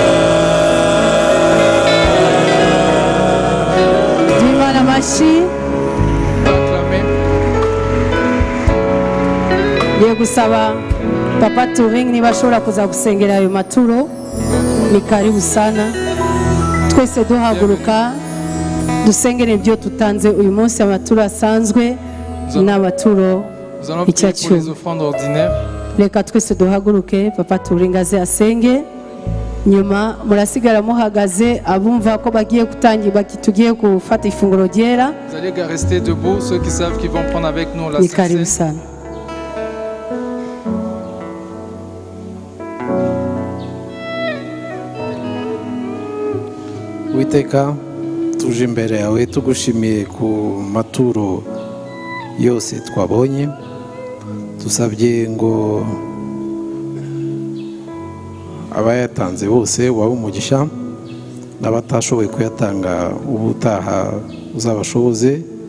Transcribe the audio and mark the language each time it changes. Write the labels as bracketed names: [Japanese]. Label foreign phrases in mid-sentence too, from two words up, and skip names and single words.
[Kinyarwanda] Imana amashyi ngiye gusaba Papa Turing niba ashobora kuza gusengera ayo maturo [Swahili] ni karibu sana [Kinyarwanda] twese duhaguruka dusengere ibyo tutanze uyu munsi amaturo asanzwe n'amaturo [French] Nous allons prier pour les offrandes ordinaires. [Kinyarwanda] reka twese duhaguruke Papa Turing aze asenge nyuma murasigara muhagaze abumva ko bagiye gutangira tugiye gufata ifunguro ryera [French] Vous allez rester debout, ceux qui savent qu'ils vont prendre avec nous la [Swahili] ni karibu [French] Sainte Seine. [Swahili] sana [Kinyarwanda] Uwiteka tuje imbere yawe tugushimiye ku maturo yose twabonye dusabye ngo abayatanze bose wabe umugisha n'abatashoboye kuyatanga ubutaha uzabashoboze